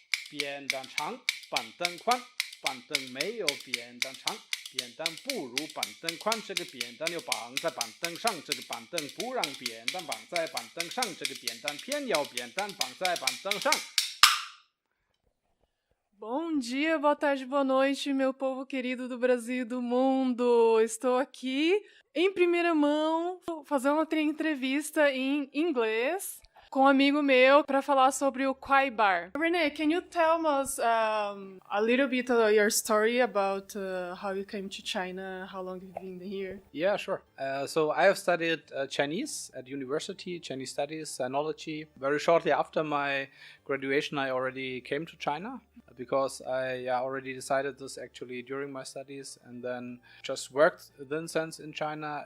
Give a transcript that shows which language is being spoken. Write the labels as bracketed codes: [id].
[zh] 扁担长，板凳宽，板凳没有扁担长，扁担不如板凳宽，这个扁担又绑在板凳上，这个板凳不让扁担绑在板凳上，这个扁担偏要扁担绑在板凳上。 [pt] Bom dia, boa tarde, boa noite, meu povo querido do Brasil e do mundo. Estou aqui em primeira mão fazendo uma entrevista em inglês com um amigo meu para falar sobre o Kwai Bar. [en] René, can you tell us a little bit of your story about how you came to China, how long you've been here? Yeah, sure. So I have studied Chinese at university, Chinese studies, sinology. Very shortly after my graduation, I already came to China because I already decided this actually during my studies, and then just worked then since in China.